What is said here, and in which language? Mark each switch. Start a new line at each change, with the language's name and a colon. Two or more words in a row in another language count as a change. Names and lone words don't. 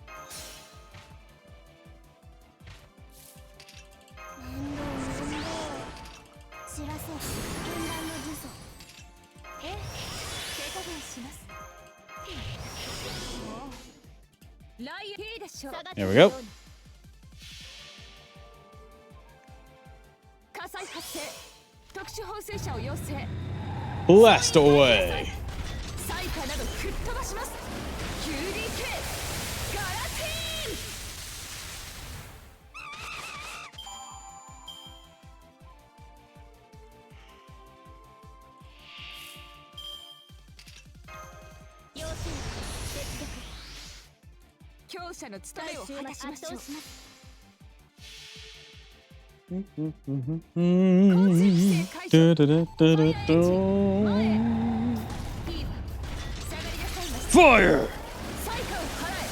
Japanese: 知らせ、禁断の呪詛。手加減します。来いいでしょう。
English: There we go.
Japanese: 火災発生。特殊放水車を要請。
English: Blast away.
Japanese: 災禍など吹っ飛ばします。QDK ガラティーン。強者の務めを果たしましょう。 Do, do, do, do, do, do.
English: Fire!
Japanese: 災禍を払え。